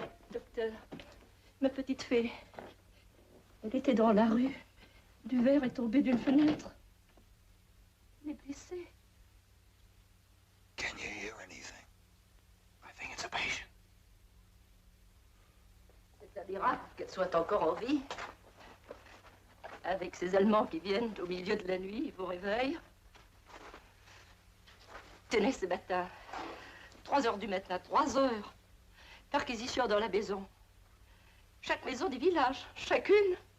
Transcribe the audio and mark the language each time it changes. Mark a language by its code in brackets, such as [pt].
[fr] Docteur, ma petite fée, elle était dans la rue. Du verre est tombé d'une fenêtre. Elle est blessée. [en] Can you hear anything? I think it's a patient. [fr] miracle qu'elle soit encore en vie. Avec ces Allemands qui viennent au milieu de la nuit, ils vous réveillent. Tenez ce matin, 3 heures du matin, 3 heures. Perquisition dans la maison. Chaque maison du village, chacune.